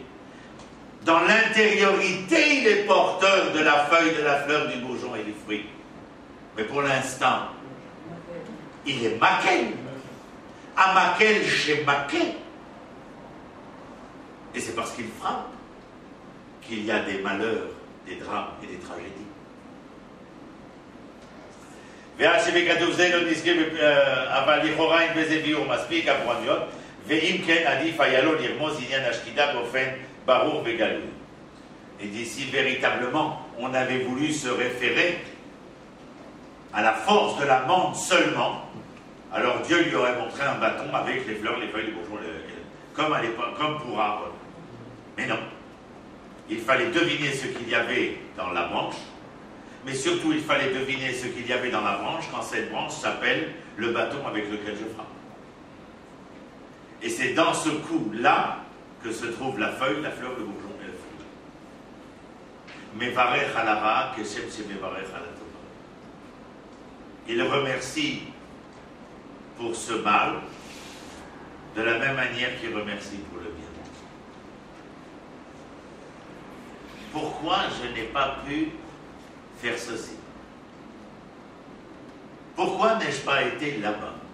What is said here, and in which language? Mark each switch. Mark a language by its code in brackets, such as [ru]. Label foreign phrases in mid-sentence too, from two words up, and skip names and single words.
[fr] Dans l'intériorité, il est porteur de la feuille, de la fleur, du bourgeon et du fruit. Mais pour l'instant, il est makel. À makel chez makel. Et c'est parce qu'il frappe qu'il y a des malheurs, des drames et des tragédies. [he] ועד שבכתוב זה לא נזכה, אבל לכאורה אין בזה ביור מספיק הפורענויות, ואם כן עדיף היה לו לרמוז עניין השקידה באופן ברור וגלוי. [fr] Et d'ici véritablement, on avait voulu se référer à la force de l'amande seulement, alors Dieu lui aurait montré un bâton avec les fleurs, les feuilles, les bourgeons, comme à l'époque, comme pour Aaron. Mais non. Il fallait deviner ce qu'il y avait dans la branche, mais surtout il fallait deviner ce qu'il y avait dans la branche quand cette branche s'appelle le bâton avec lequel je frappe. Et c'est dans ce coup-là que se trouve la feuille, la fleur, le bourgeon et le fruit. [he] מברך על הרעה כשם שמברך על הטובה. [fr] Il remercie pour ce mal de la même manière qu'il remercie pour le bien. Pourquoi je n'ai pas pu faire ceci? Pourquoi n'ai-je pas été là-bas?